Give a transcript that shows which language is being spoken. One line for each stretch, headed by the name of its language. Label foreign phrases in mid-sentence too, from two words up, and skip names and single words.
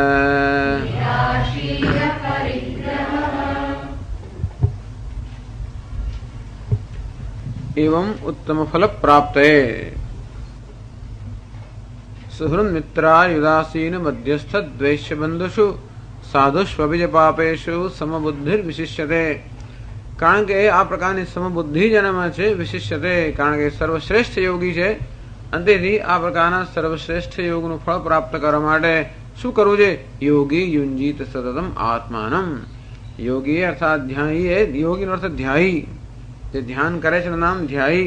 Sanskrit: एवं उत्तम फल प्राप्त सुहृद मित्रायुदासीन मध्यस्थ द्वेष्य बंधुषु साधुष्वभिज पापेषु समबुद्धिर विशिष्यते.
Gujarati: કારણ કે આ પ્રકારની સમબુદ્ધિ જેનામાં છે વિશિષ્યતે, કારણ કે સર્વશ્રેષ્ઠ યોગી છે. અંતેથી આ પ્રકારના સર્વશ્રેષ્ઠ યોગનું ફળ પ્રાપ્ત કરવા માટે શું કરવું છે?
Sanskrit: योगी युंजीत सततम आत्मानम.
Gujarati: યોગી અર્થાત ધ્યાયી, યોગીનો અર્થ ધ્યાયી, જે ધ્યાન કરે છે નામ ધ્યાયી.